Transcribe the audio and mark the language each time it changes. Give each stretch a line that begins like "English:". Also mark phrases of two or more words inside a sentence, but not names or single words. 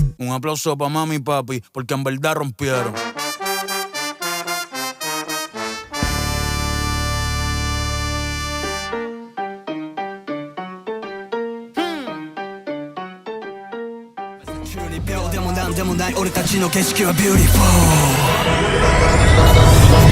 Spanish: Un aplauso pa' mami y papi, porque en verdad rompieron.
Japanese: 俺たちの景色はビューティフォー。